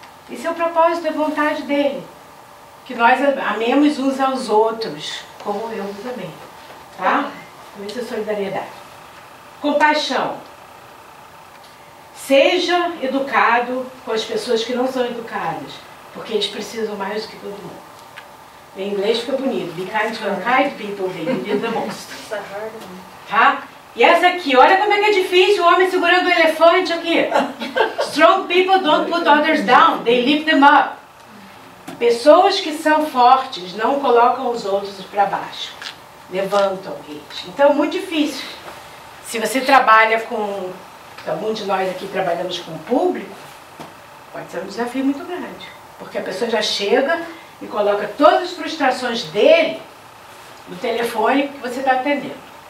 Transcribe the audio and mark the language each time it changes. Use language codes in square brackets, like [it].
[pt] Esse é o propósito, é a vontade dele. Que nós amemos uns aos outros, como eu também. Tá? Então isso é solidariedade. Compaixão. Seja educado com as pessoas que não são educadas, porque eles precisam mais do que todo mundo. Em inglês fica bonito. [en] Be kind to unkind people, they need the most. [pt] Tá? E essa aqui, olha como é que é difícil o homem segurando o elefante aqui. [en] Strong people don't put others down, they lift them up. [pt] Pessoas que são fortes não colocam os outros para baixo. Levantam eles. Então é muito difícil. Se você trabalha com... Alguns de nós aqui trabalhamos com o público, pode ser um desafio muito grande. Porque a pessoa já chega e coloca todas as frustrações dele no telefone que você está atendendo.